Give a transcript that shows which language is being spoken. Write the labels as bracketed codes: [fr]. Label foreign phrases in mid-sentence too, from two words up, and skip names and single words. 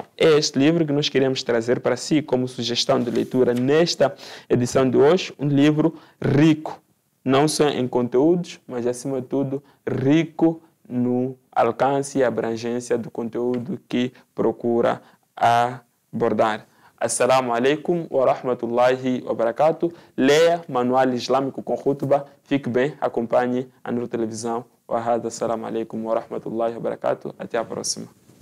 [pt] É este livro que nós queremos trazer para si como sugestão de leitura nesta edição de hoje, um livro rico, não só em conteúdos, mas acima de tudo rico no alcance e abrangência do conteúdo que procura abordar. [ar] السلام عليكم ورحمة الله وبركاته. [pt] Leia Manual Islâmico com khutbah. Fique bem, acompanhe a Nur Televisão. [ar] السلام عليكم ورحمة الله وبركاته. [pt] Até a próxima.